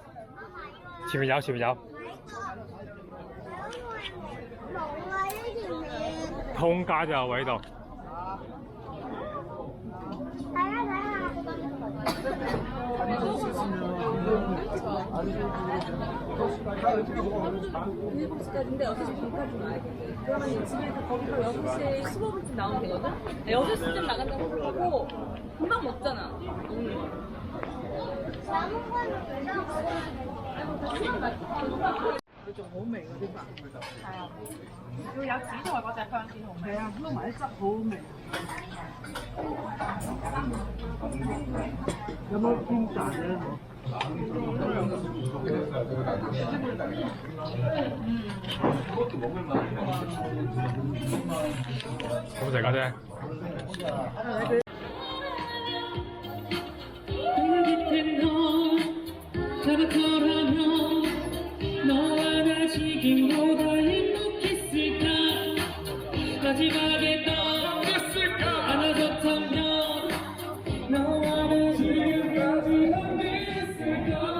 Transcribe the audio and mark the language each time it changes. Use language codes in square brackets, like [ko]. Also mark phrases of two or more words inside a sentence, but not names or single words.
[yue] 冇啊！呢條面。通街就有位度。大家睇下。 [ko] 7시까지인데 6시 반까지 와야 돼. 그러면 집에서 거기서 6시 15분쯤 나오면 되거든? 6시쯤 나간다고 생각하고 금방 먹잖아. 남은 거는 왜 나왔어? [yue] 佢仲好味嗰啲飯。係啊，要有紫菜嗰隻香先好味。係啊，撈埋啲汁好好味。有冇煎蛋咧？好食家姐。 [ko] 마지막에 떠났을까 안아줬다면 너와 나 지금까지 함께했을까